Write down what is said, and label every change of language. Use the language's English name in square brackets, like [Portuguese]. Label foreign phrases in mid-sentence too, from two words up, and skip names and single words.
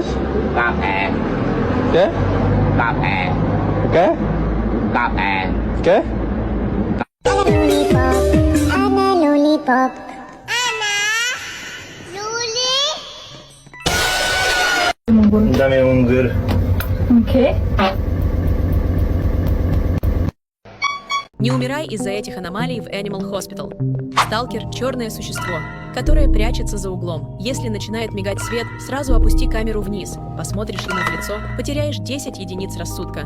[Spanish] Café. ¿Qué? Café. ¿Qué? Café. ¿Qué? Dame un gur. [Russian] Не умирай из-за этих аномалий в Animal Hospital. Сталкер – черное существо, которое прячется за углом. Если начинает мигать свет, сразу опусти камеру вниз. Посмотришь ему в лицо, потеряешь 10 единиц рассудка.